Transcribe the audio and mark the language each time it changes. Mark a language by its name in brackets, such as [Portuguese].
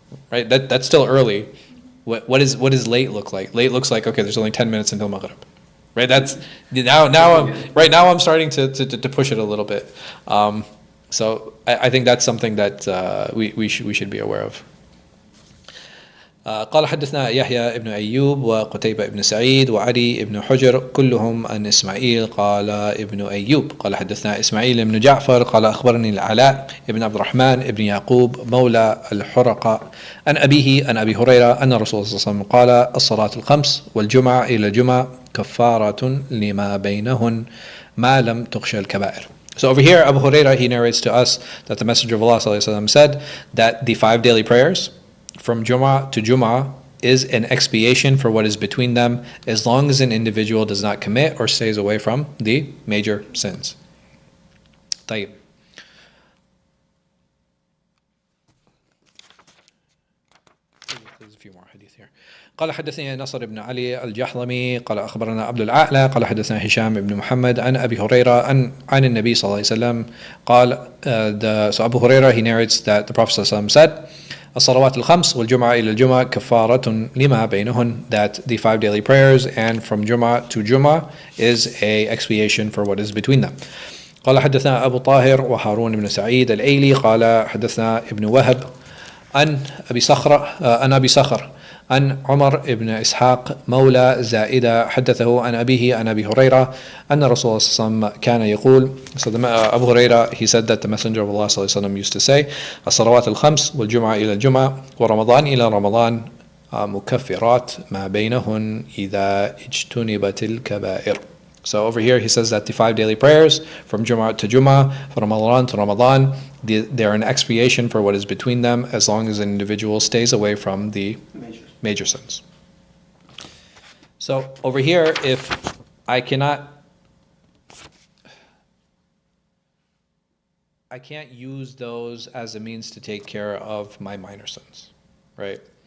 [English] Right, that's still early. What does late look like? Late looks like, okay, there's only 10 minutes until Maghrib. Right, that's now I'm starting to push it a little bit. So I think that's something that we should be aware of. [Arabic] قال حدثنا يحيى ابن أيوب وقتيبة ابن سعيد وعلي ابن حجر كلهم عن إسماعيل قال ابن أيوب قال حدثنا إسماعيل ابن جعفر قال أخبرني العلاء ابن عبد الرحمن ابن يعقوب مولى الحرقاء عن أبيه عن أبي هريرة أن الرسول صلى الله عليه وسلم قال الصلاة الخمس والجمعة إلى الجمعة كفارة لما بينهن ما لم تخشى الكبائر. [English] So over here, Abu Hurairah, he narrates to us that the Messenger of Allah ﷺ said that the 5 daily prayers from Jum'ah to Jum'ah is an expiation for what is between them, as long as an individual does not commit or stays away from the major sins. [Arabic] طيب. [English] There's a few more hadith here. [Arabic] قال حدثني نصر بن علي الجحظمي قال أخبرنا عبد الأعلى قال حدثنا هشام بن محمد عن أبي هريرة عن النبي صلى الله عليه وسلم قال [English] so Abu Hurairah, he narrates that the Prophet [Arabic] صلى الله عليه وسلم said الصلوات الخمس والجمعة إلى الجمعة كفارة لما بينهن, [English] that the 5 daily prayers and from Jum'ah to Jum'ah is a expiation for what is between them. [Arabic] قال حدثنا أبو طاهر وهارون بن سعيد الأيلي قال حدثنا ابن وهب عن أبي صخر عن عمر بن إسحاق مولى زائدة حدثه عن أبيه عن أبي هريرة أن رسول الله صلى الله عليه وسلم كان يقول. [English] So Abu Hurairah, he said that the Messenger of Allah [Arabic] صلى الله عليه وسلم [English] used to say [Arabic] الصلوات الخمس والجمعة إلى الجمعة ورمضان إلى رمضان مكفرات ما بينهن إذا اجتنبت الكبائر. [English] So over here he says that the 5 daily prayers from Jum'ah to Jum'ah, from Ramadan to Ramadan, they're an expiation for what is between them, as long as an individual stays away from the major sins. So over here, if I can't use those as a means to take care of my minor sins, right?